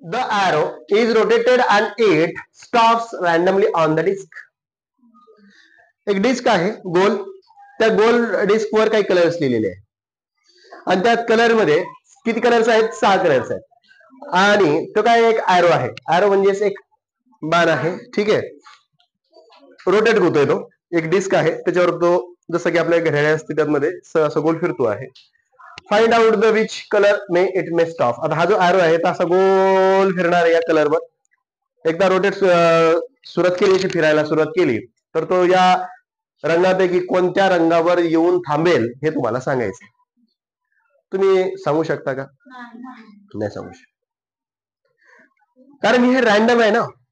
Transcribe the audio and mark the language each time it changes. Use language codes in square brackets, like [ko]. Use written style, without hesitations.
[en] The arrow is rotated and it stops randomly on the disk. [mr] एक disk आहे गोल. त्या गोल disk वर काही कलर्स लिहिलेले आहे आणि त्या कलर मध्ये किती कलर्स आहेत? 6 कलर्स आहेत. आणि तो काय? एक ॲरो आहे. ॲरो म्हणजे एक बाण आहे. ठीक आहे. रोटेट होतोय तो. एक डिस्क आहे त्याच्यावर तो जसं की आपल्या घड्याळ असते त्यामध्ये असं गोल फिरतो आहे. [en] Find out the which colour may it may stop. [mr] आता हा जो ॲरो आहे तो असा गोल फिरणार आहे या कलरवर. एकदा रोटेट सुरुवात केली, फिरायला सुरुवात केली तर तो या रंगापैकी कोणत्या रंगावर येऊन थांबेल हे तुम्हाला सांगायचं. तुम्ही सांगू शकता का? नाही सांगू शकता. कारण हे रॅन्डम आहे ना.